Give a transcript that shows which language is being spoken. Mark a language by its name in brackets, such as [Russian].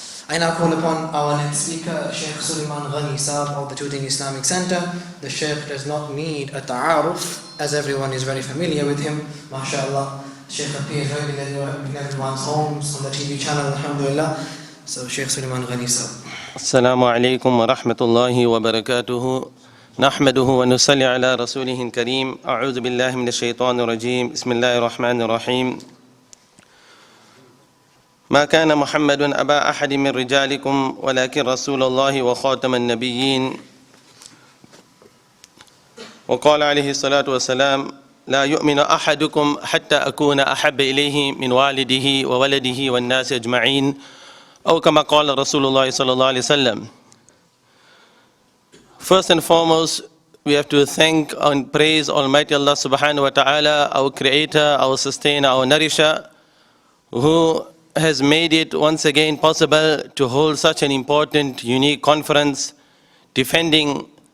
[English] I now call upon our next speaker, Sheikh Suleiman Ghani Saab of the Tooting Islamic Center. The Sheikh does not need a ta'aruf, as everyone is very familiar with him. MashaAllah, Sheikh appears regularly in everyone's homes on the TV channel, alhamdulillah. So Sheikh Suleiman Ghani Saab. [Arabic] السلام عليكم ورحمة الله وبركاته. نحمده ونصلي على رسوله الكريم. أعوذ بالله من الشيطان الرجيم. بسم الله الرحمن الرحيم. ما كان محمد أبا أحد من رجالكم ولكن رسول الله وخاتم النبيين. وقال عليه الصلاة والسلام: لا يؤمن أحدكم حتى أكون أحب إليه من والده وولده والناس أجمعين، أو كما قال رسول الله صلى الله عليه وسلم. [English] First and foremost, we have to thank and praise Almighty Allah subhanahu wa ta'ala, our creator, our sustainer, our nourisher, who has made it once again possible to hold such an important, unique conference, defending